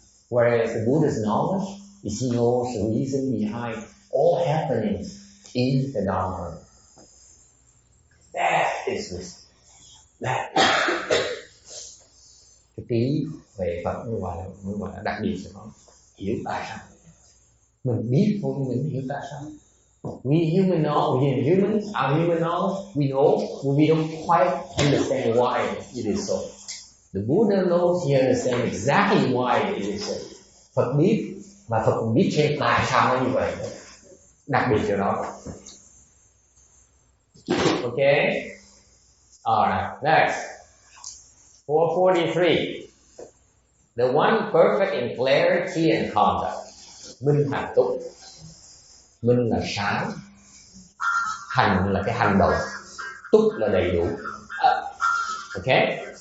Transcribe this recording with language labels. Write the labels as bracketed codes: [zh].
[en] Whereas the Buddha's knowledge is he knows the reason behind all happenings in the Dharma. That is wisdom. [vi] That cái trí về Phật mới gọi là đặc biệt cho nó, hiểu tại sao. Mình biết thôi nhưng mình hiểu tại sao. [en] We humans, our human knowledge, we know, but we don't quite understand why it is so. The Buddha knows, he understands exactly why it is so. [vi] Phật biết, và Phật cũng biết thêm tại sao nó như vậy. Đặc biệt cho đó. [en] Okay? Alright, next. 443. The one perfect in clarity and conduct. [vi] Minh hạnh túc. Minh là sáng, hành là cái hành động, túc là đầy đủ. Okay?